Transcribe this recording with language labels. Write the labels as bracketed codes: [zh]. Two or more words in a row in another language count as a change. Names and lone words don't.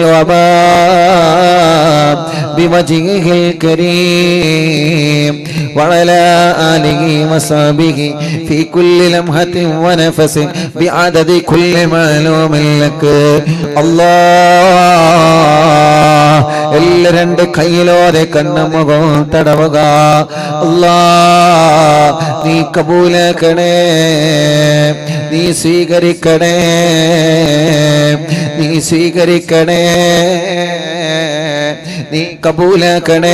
[ar] الوباء بوجهه الكريم وعلى آله وصحبه في كل لمحة ونفس بعدد كل معلوم لك الله. [ml] എല്ലാ രണ്ട് കൈയിലോടെ കണ്ണുമുഖം തടവുക. അല്ലാഹ് നീ കബൂലാക്കണേ, നീ സ്വീകരിക്കണേ, നീ സ്വീകരിക്കണേ, നീ കബൂലാക്കണേ.